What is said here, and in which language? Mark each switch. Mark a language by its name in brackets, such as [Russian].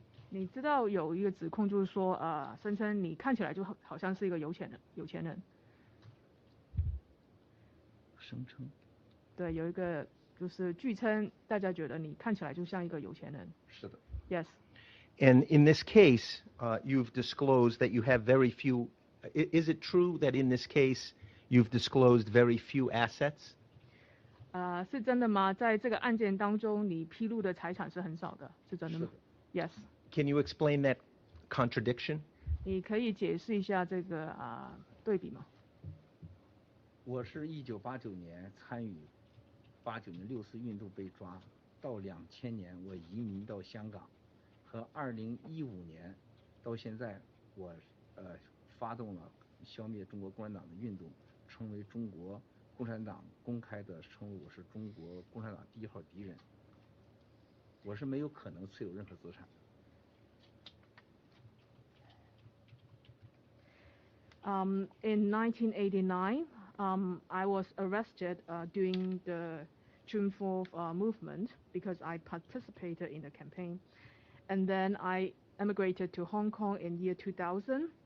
[Chinese] 你知道有一个指控，就是说声称你看起来就好像是一个有钱人。声称。对，有一个就是据称大家觉得你看起来就像一个有钱人。是的。 [English] Yes. And in this case, you've disclosed that you have very few. Is it true that in this case you've disclosed very few assets? [Chinese] 是真的吗？在这个案件当中，你披露的财产是很少的，是真的吗？ [English] Yes. Can you explain that contradiction? 你可以解释一下这个对比吗？ [Chinese] 我是1989年参与89年6四运动被抓，到2000年我移民到香港，和2015年到现在我发动了消灭中国共产党的运动，成为中国共产党公开的称为我是中国共产党第1号敌人，我是没有可能持有任何资产的。 [English] In 1989, I was arrested during the June 4th movement because I participated in the campaign. And then I emigrated to Hong Kong in year 2000.